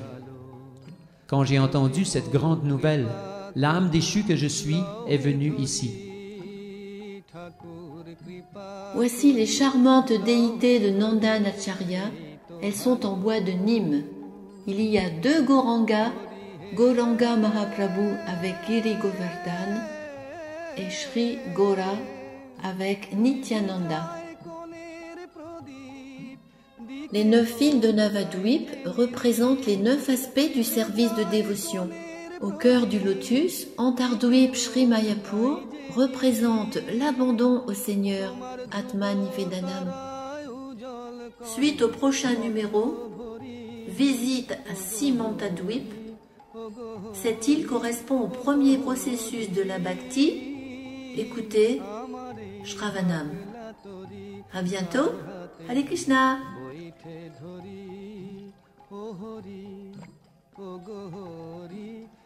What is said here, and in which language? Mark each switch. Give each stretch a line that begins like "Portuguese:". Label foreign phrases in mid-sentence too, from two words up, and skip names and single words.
French: Quand j'ai entendu cette grande nouvelle, l'âme déchue que je suis est venue ici. Voici les charmantes déités de Nandanacharya. Elles sont en bois de Nîmes. Il y a 2 Gaurangas, Gauranga Mahaprabhu avec Giri Govardhan et Sri Gaura avec Nityananda. Les 9 fils de Navadvip représentent les 9 aspects du service de dévotion. Au cœur du lotus, Antardvip Sri Mayapur représente l'abandon au Seigneur,
Sanskrit: Atman Nivedanam.
French: Suite au prochain numéro, visite à Simantadvip. Cette île correspond au premier processus de la Bhakti. Écoutez, Shravanam. À bientôt. Hare Krishna.
Bangla: ধরি ও হরি ও গো হরি